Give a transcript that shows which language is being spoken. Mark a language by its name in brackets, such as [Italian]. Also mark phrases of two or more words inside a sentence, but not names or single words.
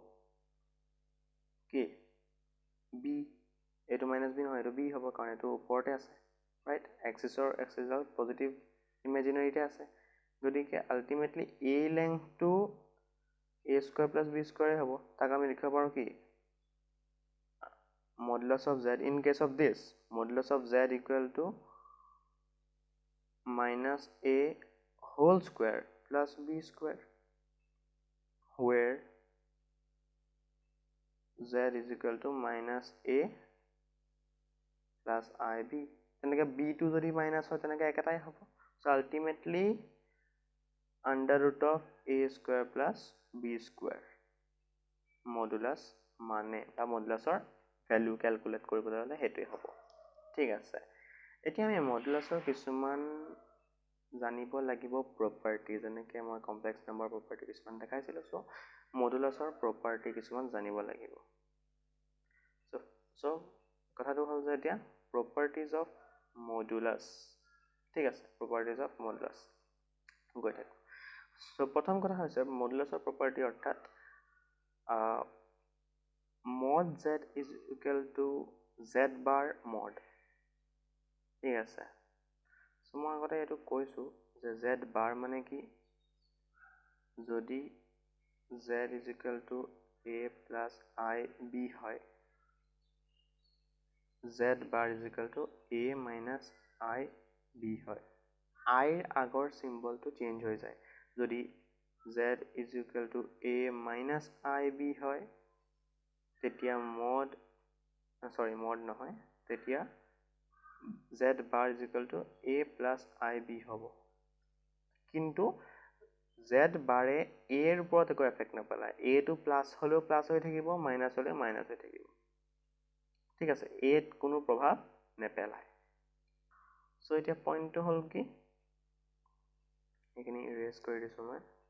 [Assamese] কি বি, এইটো [English] minus b [Assamese] নহয়, এইটো বি হ'ব, কাৰণ এইটো ওপৰতে আছে, ৰাইট, এক্সিছৰ [English] positive imaginary [Assamese] আছে, গতিকে আল্টিমেটলি এই লেংথটো [English] a square plus b square [Assamese] হ'ব, তাক আমি লিখিব পাৰোঁ কি, [English] modulus of z, in case of this modulus of z equal to minus a whole square plus b square, where z is equal to minus a plus ib, [Assamese] তেনেকৈ b টো যদি মাইনাছ হয় তেনেকৈ একেটাই হ'ব, [English] so ultimately under root of a square plus b square [Assamese] মডুলাছ মানে বা মডুলাছৰ [English] value calculate [Assamese] কৰিবলৈ হ'লে সেইটোৱে হ'ব, ঠিক আছে। এতিয়া আমি মডুলাছৰ কিছুমান জানিব লাগিব প্ৰপাৰ্টি, যেনেকৈ মই [English] complex number property [Assamese] কিছুমান দেখাইছিলোঁ, চ' মডুলাছৰ প্ৰপাৰ্টি কিছুমান জানিব লাগিব। চ' কথাটো হ'ল যে এতিয়া [English] properties of modulus, [Assamese] ঠিক আছে, [English] properties of modulus [Assamese] গৈ থাকোঁ। চ' প্ৰথম কথা হৈছে মডুলাছৰ প্ৰপাৰ্টি, অৰ্থাৎ [English] mod z is equal to z bar mod, [Assamese] ঠিক আছে। চ' মই আগতে এইটো কৈছোঁ যে [English] z bar [Assamese] মানে কি, যদি [English] z is equal to a plus I b [Assamese] হয়, z [English] bar is equal to a minus I b [Assamese] হয়, I আগৰ [English] symbol change [Assamese] হৈ যায়, যদি [English] z is equal to a minus I b [Assamese] হয়, তেতিয়া mod নহয়, তেতিয়া [English] z bar is equal to a plus I b [Assamese] হ'ব, কিন্তু z বাৰে a ৰ ওপৰত একো এফেক্ট নপেলায়, a টো প্লাছ হ'লেও প্লাছ হৈ থাকিব, মাইনাছ হ'লেও মাইনাছ হৈ থাকিব, ঠিক আছে, এত কোনো প্ৰভাৱ নেপেলায়। সো এতিয়া পইণ্টটো হ'ল কি, এইখিনি ইৰেজ কৰি দিছোঁ মই।